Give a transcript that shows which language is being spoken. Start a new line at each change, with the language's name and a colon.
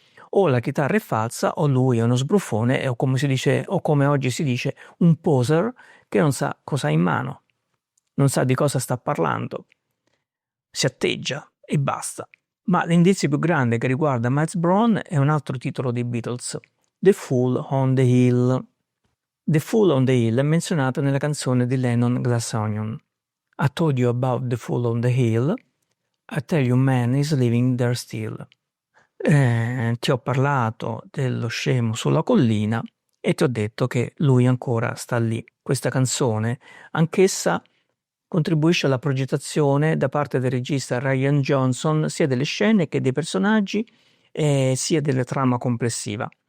Italian: O la chitarra è falsa o lui è uno sbruffone o come si dice, o come oggi si dice, un poser che non sa cosa ha in mano, non sa di cosa sta parlando, si atteggia e basta. Ma l'indizio più grande che riguarda Miles Brown è un altro titolo dei Beatles, The Fool on the Hill. The Fool on the Hill è menzionato nella canzone di Lennon Glass Onion.
English: I told you about the fool on the hill, I tell you man is living there still.
Italian: Ti ho parlato dello scemo sulla collina e ti ho detto che lui ancora sta lì. Questa canzone, anch'essa, contribuisce alla progettazione da parte del regista Ryan Johnson sia delle scene che dei personaggi sia della trama complessiva.